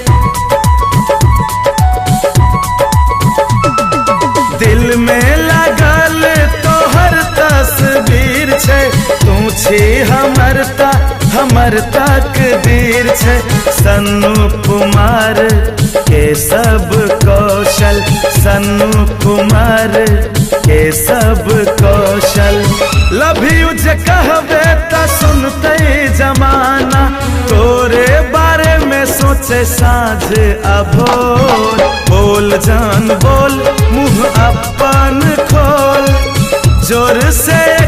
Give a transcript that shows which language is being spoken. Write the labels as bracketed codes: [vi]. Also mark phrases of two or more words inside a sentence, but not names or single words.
[mai] दिल में लागल तोहर तस्वीर छै। तू छी हमर तकदीर छै। सन्नू कुमार के सब कौशल, सन्नू कुमार के सब कौशल। [en] love you [mai] जे कहबे त सुनते जमाना। तोरे बारे में सोचे साँझ आ भोर। बोल जान बोल, मुँह अपन खोल। जोर से